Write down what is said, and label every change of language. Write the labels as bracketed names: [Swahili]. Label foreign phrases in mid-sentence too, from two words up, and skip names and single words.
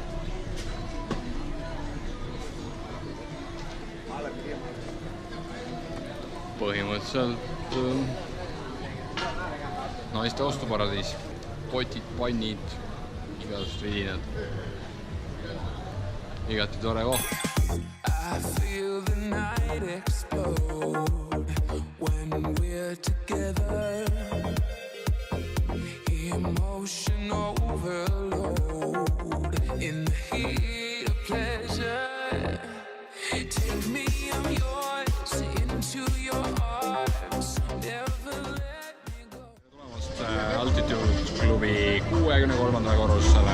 [Estonian] Põhimõtteliselt naiste ostuparadiis. Potid, pannid, igasugused vidinad. Igati tore koht. [English] I feel the night explode when we're together. Hear emotional overload in the heat of pleasure. Take me, I'm yours, into your arms. Never let me go. [Estonian] tulemast Altitude klubi 63. korrusele.